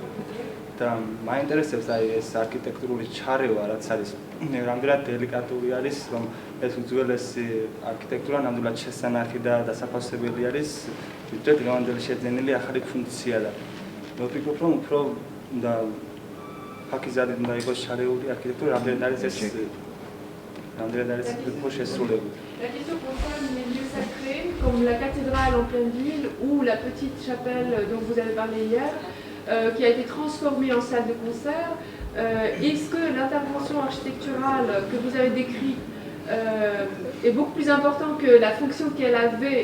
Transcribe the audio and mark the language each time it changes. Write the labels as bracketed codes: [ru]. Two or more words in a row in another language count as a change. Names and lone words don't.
[ka] და მაინტერესებს აი ეს არქიტექტურული ჩარევა, რაც არის რამდენად დელიკატური არის, რომ ეს უძველესი არქიტექტურა ნამდვილად შესანახი და დასაფასებელი არის, ვიდრე დღევანდელი შეძენილი ახალი ფუნქცია და მე ვფიქრობ, რომ უფრო ფაქიზადი უნდა იყოს შარეული არქიტექტურა, რამდენად არის ეს შესრულებული. [fr] La question concerne les lieux sacrés, comme la cathédrale en pleine ville ou la petite chapelle dont vous avez parlé hier, qui a été transformée en salle de concert. Est-ce que l'intervention architecturale que vous avez décrite est beaucoup plus importante que la fonction qu'elle avait?